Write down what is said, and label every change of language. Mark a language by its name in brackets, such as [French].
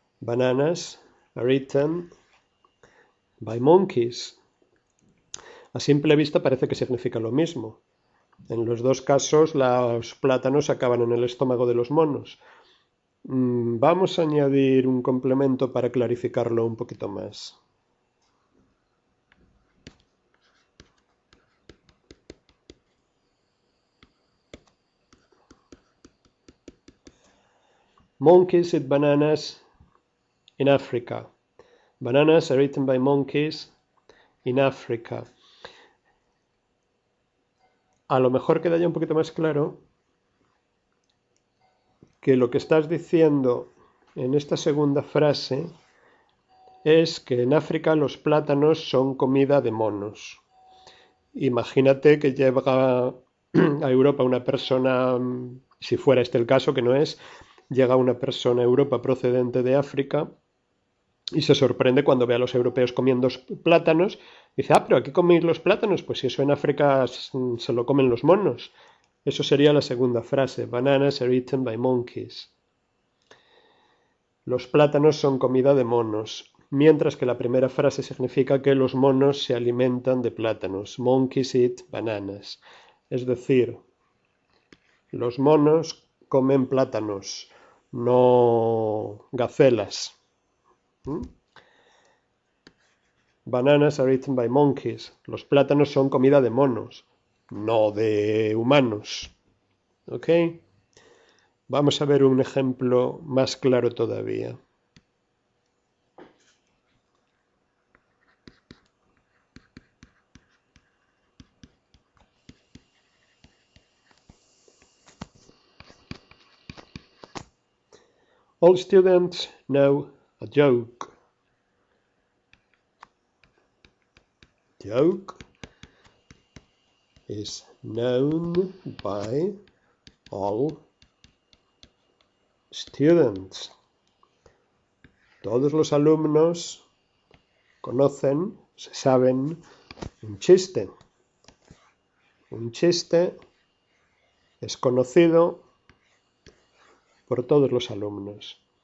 [English] Bananas are eaten by monkeys. [Spanish] A simple vista parece que significa lo mismo. En los dos casos los plátanos acaban en el estómago de los monos. Vamos a añadir un complemento para clarificarlo un poquito más. [English] Monkeys eat bananas in Africa. Bananas are eaten by monkeys in Africa. [Spanish] A lo mejor queda ya un poquito más claro que lo que estás diciendo en esta segunda frase es que en África los plátanos son comida de monos. Imagínate que llega a Europa una persona, si fuera este el caso, que no es, llega una persona a Europa procedente de África y se sorprende cuando ve a los europeos comiendo plátanos. Dice, pero ¿aquí coméis los plátanos? Pues si eso en África se lo comen los monos. Eso sería la segunda frase. [English] Bananas are eaten by monkeys. [Spanish] Los plátanos son comida de monos, mientras que la primera frase significa que los monos se alimentan de plátanos. [English] Monkeys eat bananas. [Spanish] Es decir, los monos comen plátanos, no gacelas. [English] Bananas are eaten by monkeys. [Spanish] Los plátanos son comida de monos, no de humanos. ¿Ok? Vamos a ver un ejemplo más claro todavía. [English] All students know a joke. Joke is known by all students. [Spanish] Todos los alumnos conocen, se saben un chiste. Un chiste es conocido por todos los alumnos.